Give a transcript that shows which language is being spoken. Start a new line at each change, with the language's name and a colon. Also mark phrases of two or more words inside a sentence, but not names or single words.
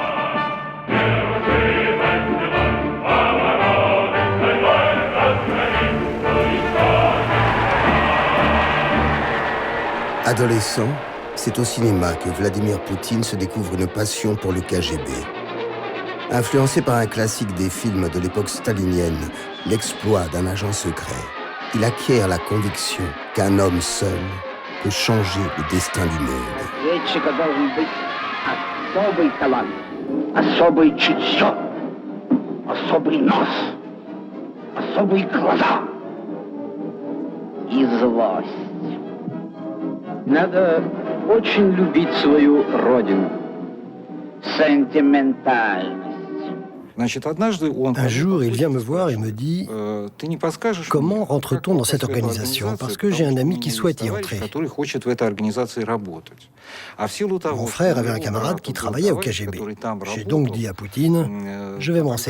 French: Adolescent, c'est au cinéma que Vladimir Poutine se découvre une passion pour le KGB. Influencé par un classique des films de l'époque stalinienne, l'exploit d'un agent secret, il acquiert la conviction qu'un homme seul peut changer le destin du monde.
Russian: Надо очень любить свою родину. Сентиментальность.
French: Un jour, il vient me voir et me dit « Comment rentre-t-on dans cette organisation? Parce que j'ai un ami qui souhaite y entrer. » Mon frère avait un camarade qui travaillait au KGB. J'ai donc dit à Poutine « Je vais me renseigner.